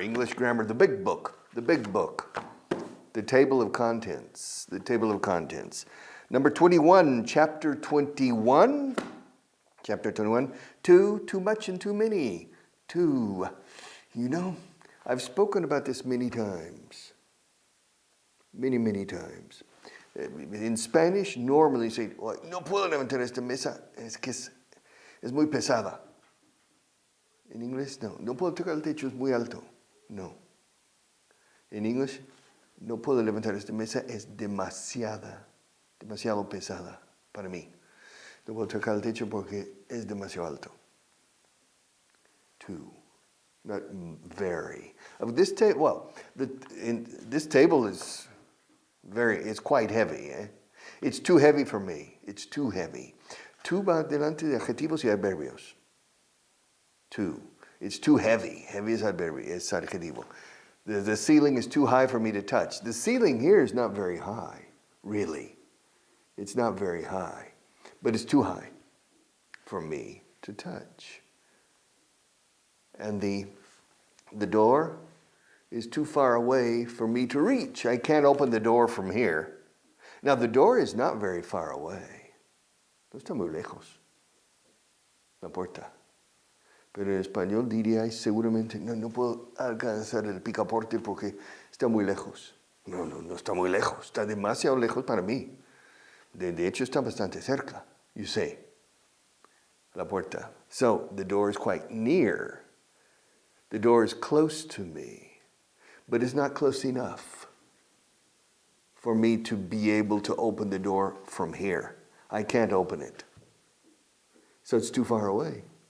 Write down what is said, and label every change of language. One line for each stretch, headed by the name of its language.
English: English grammar. The big book. The big book. The table of contents. The table of contents. Number 21. Chapter 21. Chapter 21, too much and too many. Too. You know, I've spoken about this many times. Many times.
Spanish: In Spanish, normally say, no puedo levantar esta mesa, es que es muy pesada. In English, no puedo tocar el techo, es muy alto. No. In English, no puedo levantar esta mesa, es demasiado pesada para mí. No puedo tocar el techo porque es demasiado alto.
English: Too, not very. This table, this table is it's quite heavy. It's too heavy for me. It's too heavy.
Spanish: Too va delante de adjetivos y adverbios.
English: Too. It's too heavy. Heavy is adverbio, es adjetivo. The ceiling is too high for me to touch. The ceiling here is not very high, really. It's not very high. But it's too high for me to touch. And the door is too far away for me to reach. I can't open the door from here. Now the door is not very far away.
Spanish: No está muy lejos. La puerta. Pero en español diría seguramente, no puedo alcanzar el picaporte porque está muy lejos. No está muy lejos. Está demasiado lejos para mí. De hecho, está bastante cerca, you say. La puerta.
English: So, the door is quite near. The door is close to me, but it's not close enough for me to be able to open the door from here. I can't open it. So it's too far away.